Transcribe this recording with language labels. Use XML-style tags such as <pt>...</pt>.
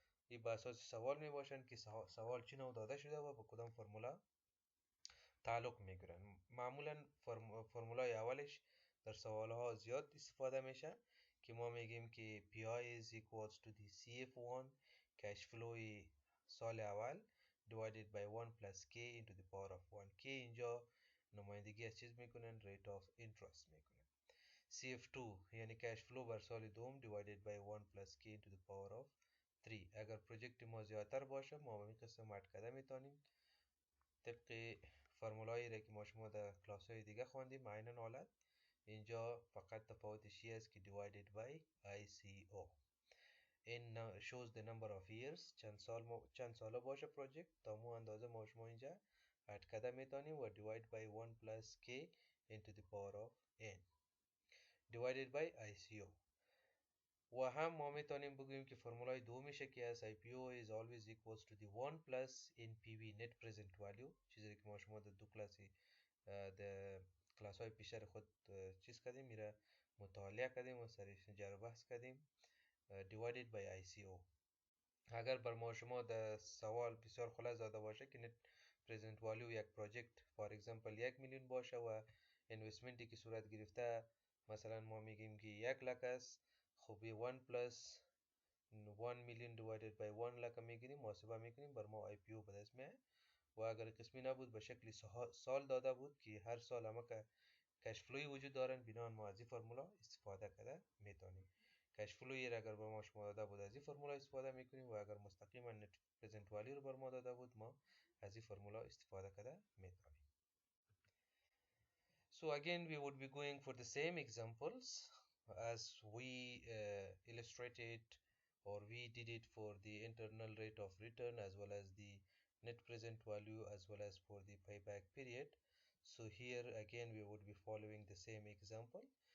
<ar>يبقى</ar> <fa>أساس سوال می باشن که سوال چی نو داده شده و به کدام فرمولا تعلق میگیرن. معمولا فرمولای اولش در سوال ها زیاد استفاده میشه که ما میگیم که</fa> <en>PI is equals to the CF1 cash flow</en> <fa>سال اول</fa> <en>divided by 1 plus K into the power of 1.</en> <fa>K اینجا نمایندگی از چیز میکنن؟</fa> <en>rate of interest</en> <fa>میکنن. CF2 یعنی cash flow بر سال دوم</fa> <en>divided by 1 plus K into the power of 3.</en> <fa>اگر پروژکت ما زیادتر باشه ما به این قسم اد کرده میتونیم طبق فرمولایی را که ما شما در کلاس های دیگه خواندیم عیناً حالت. اینجا فقط تفاوتش این است که</fa> <en>divided by ICO.</en> <fa>این</fa> <en>shows the number of years،</en> <fa>چند ساله باشه پروژکت، تا مو اندازه ما شما اینجا اد کرده میتونیم و</fa> <en>divide by 1 plus K into the power of N divided by ICO.</en> <fa>و هم ما میتونیم بگوییم که فرمولای دومیشه که از IPO</fa> <en>is always equals to the 1 plus NPV net present value،</en> <fa>چیزی که ما شما در دو کلاسی در کلاس های پیشتر خود چیز کردیم، میره مطالعه کردیم و سرش جر بحث کردیم،</fa> <en>divided by ICO.</en> <fa>اگر بر ما شما در سوال بسیار خلاص داده باشه که</fa> <en>net present value</en> <fa>یک پروژکت</fa> <en>for example</en> <fa>1,000,000 باشه و اینوستمنتی که صورت گرفته مثلا ما میگیم که 1,00,000 است، خب</fa> <en>1 plus 1,000,000 divided by 1,00,000</en> <fa>میگیریم، محاسبه میکنیم، بر ما IPO به دست میاد. و اگر قسمی نبود به شکل سال داده بود که هر سال همه که کش فلوی وجود دارن، بنابراین ما از این فرمولا استفاده کرده میتونیم. کش فلوی را اگر به ما شما داده بود از این فرمولا استفاده میکنیم و اگر مستقیما نت پرزنت والی رو بر ما داده بود ما از این فرمولا استفاده کرده میتونیم.</fa> <en>So again we would be going for the same examples as we illustrated or we did it for the internal rate of return as well as the net present value as well as for the payback period. So here again we would be following the same example.</en>